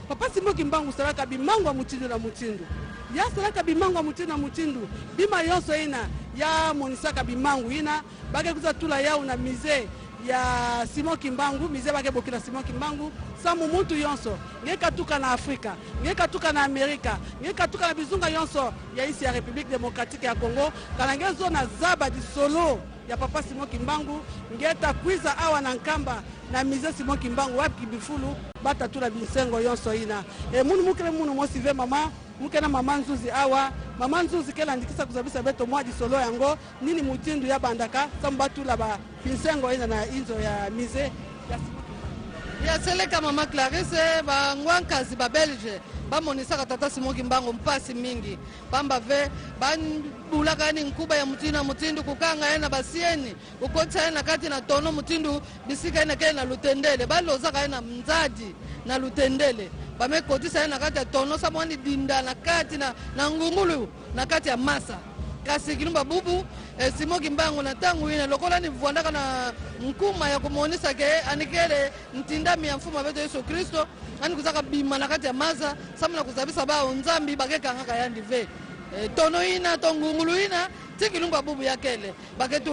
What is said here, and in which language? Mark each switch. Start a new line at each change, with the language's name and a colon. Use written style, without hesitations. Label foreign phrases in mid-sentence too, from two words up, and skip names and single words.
Kituba (Democratic Republic of Congo): salaka bimangu wa mutindo na mutindo ya salaka bimangu wa mutindo na mutindo bima yoso ina ya monisaka bimangu ina bake kuza tula yao na mize ya Simo Kimbangu mize bake bokila Simo Kimbangu samu muntu yonso ngekatuka na Afrika ngekatuka na Amerika ngekatuka na bizunga yonso ya isi ya Republique Demokratika ya Kongo kalangezo na zaba di solo ya papa Simo Kimbangu ngeta kwiza awa na Nkamba na mize Simo Kimbangu wapi bifulu bata tula binsengo yonso ina munu mukele munu mosive mama mukena mama Nzuzi awa mama Nzuzi kela ndikisa kuzabisa beto mwa di solo yango nini mutindu ya bandaka samba tula ba binsengo ina na inzo ya mize ya yaseleka mama Clarisse bangwankazi ba Belge bamonisaka tata Simo Kimbangu mpasi mingi pamba ve banbulaka ni nkuba ya mutindu kukanga ena basieni ukotsa ena kati na tono mutindu bisika ena kena lutendele balozaka ena mzadi na lutendele bamekotisa ena kati ya tono samwani dinda na kati na ngungulu na kati ya masa kasi kilumba bubu Simo Kimbangu na tangu ina lokola ni vuandaka na nkuma ya kumonisa ke anikele ntindami ya mfuma beto Yesu Kristo ani kuzaka bima na kati ya maza samu na kuzabisa bao nzambi bakeka ngaka yandi ve tono ina tongungulu ina tikilumba bubu yakele baketula